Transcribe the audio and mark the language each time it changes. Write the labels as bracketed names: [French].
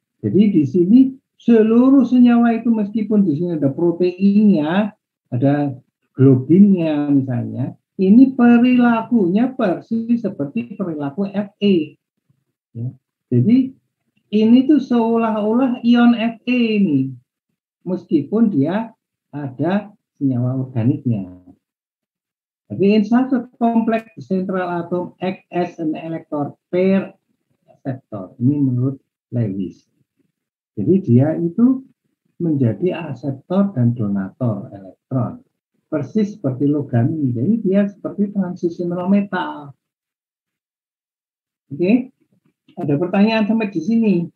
[Indonesian] Jadi di sini seluruh senyawa itu meskipun di sini ada proteinnya, ada globinnya misalnya, ini perilakunya persis seperti perilaku Fe. Ya. Jadi ini tuh seolah-olah ion Fe ini, meskipun dia ada senyawa organiknya. Tapi [English] in such a complex central atom act as an electron pair acceptor. [Indonesian] Ini menurut Lewis. Jadi dia itu menjadi aseptor dan donator elektron. Persis seperti logam ini. Jadi dia seperti transitional metal. Oke? Ada pertanyaan sampai di sini?